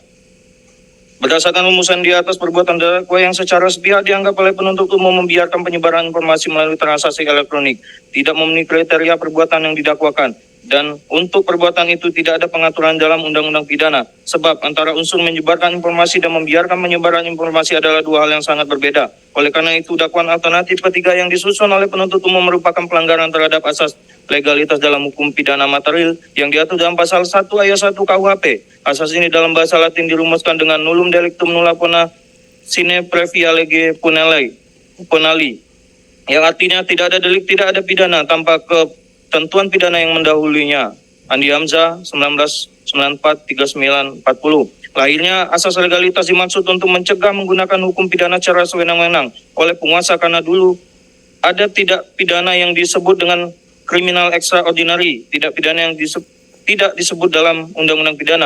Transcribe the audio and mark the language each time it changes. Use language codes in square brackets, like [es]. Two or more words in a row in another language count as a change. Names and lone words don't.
[id] Berdasarkan rumusan di atas, perbuatan terdakwa yang secara sepihak dianggap oleh penuntut umum membiarkan penyebaran informasi melalui transaksi elektronik tidak memenuhi kriteria perbuatan yang didakwakan, dan untuk perbuatan itu tidak ada pengaturan dalam undang-undang pidana, sebab antara unsur menyebarkan informasi dan membiarkan penyebaran informasi adalah 2 hal yang sangat berbeda. Oleh karena itu, dakwaan alternatif ketiga yang disusun oleh penuntut umum merupakan pelanggaran terhadap asas legalitas dalam hukum pidana material yang diatur dalam pasal 1 ayat 1 KUHP. Asas ini dalam bahasa Latin dirumuskan dengan [la] nullum delictum nulla pena sine previa lege punali, [id] yang artinya tidak ada delik, tidak ada pidana tanpa ketentuan pidana yang mendahulunya. Andi Hamzah 1994-39-40. Lahirnya asas legalitas dimaksud untuk mencegah menggunakan hukum pidana secara sewenang-wenang oleh penguasa, karena dulu ada tidak pidana yang disebut dengan [en] criminal extraordinary, [id] tidak pidana yang tidak disebut dalam undang-undang pidana.